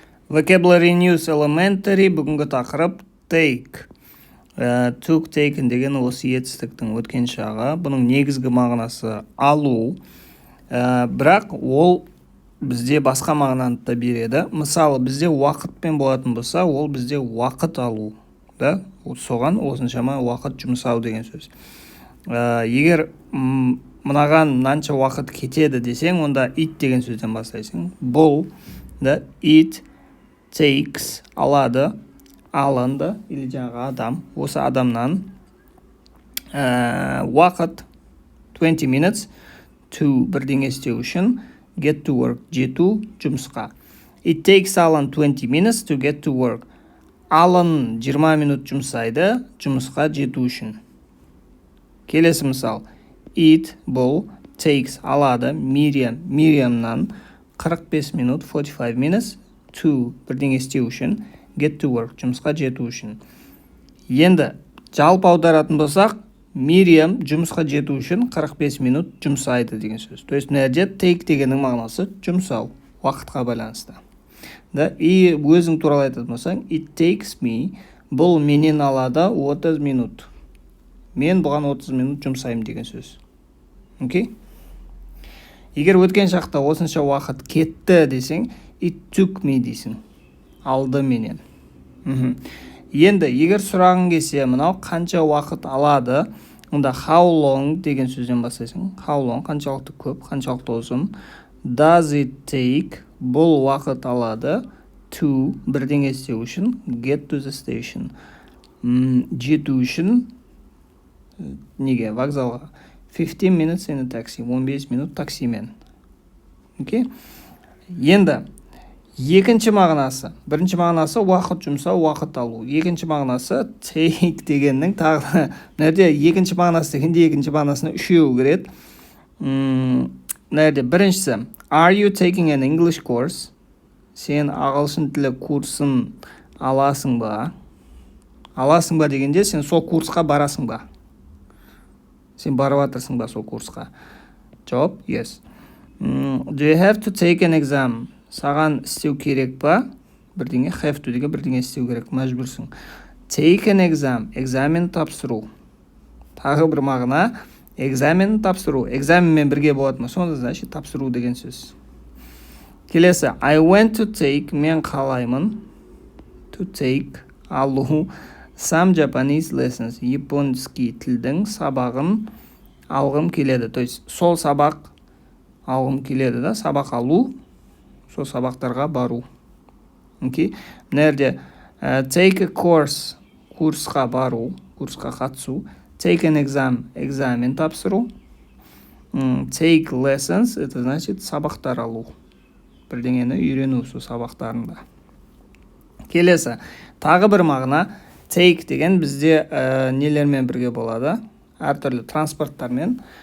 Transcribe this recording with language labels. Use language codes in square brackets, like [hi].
[en] Vocabulary News Elementary [kk] бүгінгі тақырып take. [en] Took, taken [kk] деген осы етістіктің өткен шағы. Бұның негізгі мағынасы алу. Бірақ ол бізде басқа мағынаны да береді. Мысалы, бізде уақытпен болатын болса, ол бізде уақыт алу. Соған осыншама уақыт жұмсау деген сөз. Егер мынаған мынанша уақыт кетеді десең, онда it деген сөзден бастайсың. Бұл, [en] it takes [kk] алады, алынды, [ru] или [kk] жаңағы адам, осы адамнан уақыт [en] 20 minutes to [kk] бірдеңе істеу үшін, [en] get to work, [kk] жету жұмысқа. [en] It takes Alan 20 minutes to get to work. [kk] Alan 20 минут жұмсайды жұмысқа жету үшін. Келесі мысал. [en] It [kk] бұл [en] takes [kk] алады Miriamнан 45 минут [en] 45 minutes to [kk] бірдеңе істеу үшін, [en] get to work [kk] жұмысқа жету үшін. Енді жалпы аударатын болсақ, Miriam жұмысқа жету үшін 45 минут жұмсайды деген сөз. [ru] То есть [kk] мына жерде take дегеннің мағынасы жұмсау, уақытқа байланысты. И өзің туралы айтатын болсаң, [en] it takes me [kk] бұл менен алады 30 минут. Мен бұған 30 минут жұмсаймын деген сөз. Окей? Егер өткен шақта осынша уақыт кетті десең, [en] it took me [kk] дейсің. Алды менен. Енді егер сұрағың келсе, мынау қанша уақыт алады, онда [en] how long [kk] деген сөзден бастайсың. [en] How long [kk] қаншалықты көп, қаншалықты ұзын. [en] Does it take [kk] бұл уақыт алады [en] to [kk] бірдеңе істеу үшін, [en] get to the station. [kk] Жету үшін неге? Вокзалға. [en] 15 minutes in a taxi. [kk] 15 минут таксимен. Окей? Енді екінші мағынасы. Бірінші мағынасы уақыт жұмсау, уақыт алу. Екінші мағынасы take дегеннің тағы. Нәрде екінші мағынасы дегенде екінші мағынасына үшеу кіреді. Нәрде біріншісі. [en] Are you taking an English course? [kk] Сен ағылшын тілі курсын аласың ба? Аласың ба дегенде сен сол курсқа барасың ба? Сен барып жатырсың ба сол курсқа? Жауап, [en] yes. Do you have to take an exam? [kk] Саған істеу керек па? Бірдеңе [en] have to [kk] деген бірдеңе істеу керек, мәжбүрсің. [en] Take an exam, [kk] экзамен тапсыру. Тағы бір мағына, экзамен тапсыру. Экзаменмен бірге болады ма? Сонда значит тапсыру деген сөз. Келесі, [en] I went to take, [kk] мен қалаймын. [en] To take, [kk] алу. [en] Some Japanese lessons, [ru] японский [kk] тілдің сабағын алғым келеді. [ru] То есть [kk] сол сабақ алғым келеді, сабақ алу, сол сабақтарға бару. Окей? Мына жерде [en] take a course, [kk] курсқа бару, курсқа қатысу. [en] Take an exam, [kk] экзамен тапсыру. [en] Take lessons, [ru] это значит [kk] сабақтар алу. Бірдеңені үйрену сол сабақтарында. Келесі, тағы бір мағына, take деген бізде нелермен бірге болады, әртүрлі транспорттармен.